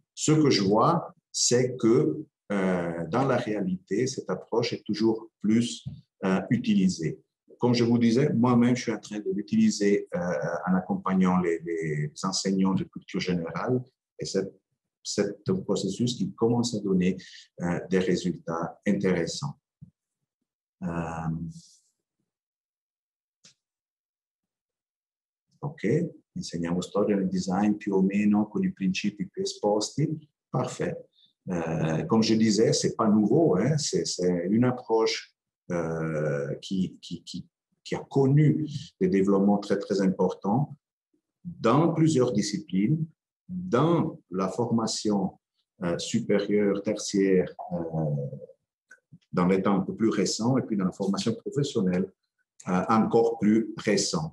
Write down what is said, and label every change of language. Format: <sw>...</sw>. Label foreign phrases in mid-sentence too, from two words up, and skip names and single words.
<fr>Ce que je vois, c'est que dans la réalité, cette approche est toujours plus utilisée. Comme je vous disais, moi-même, je suis en train de l'utiliser en accompagnant les enseignants de culture générale et c'est un processus qui commence à donner des résultats intéressants.</fr> <it>Ok, insegniamo storia nel design più o meno con i principi più esposti.</it> <fr>Parfait. Comme je disais, ce n'est pas nouveau, hein? C'est une approche qui a connu des développements très, très importants dans plusieurs disciplines, dans la formation supérieure, tertiaire, dans les temps un peu plus récents, et puis dans la formation professionnelle, encore plus récent.</fr>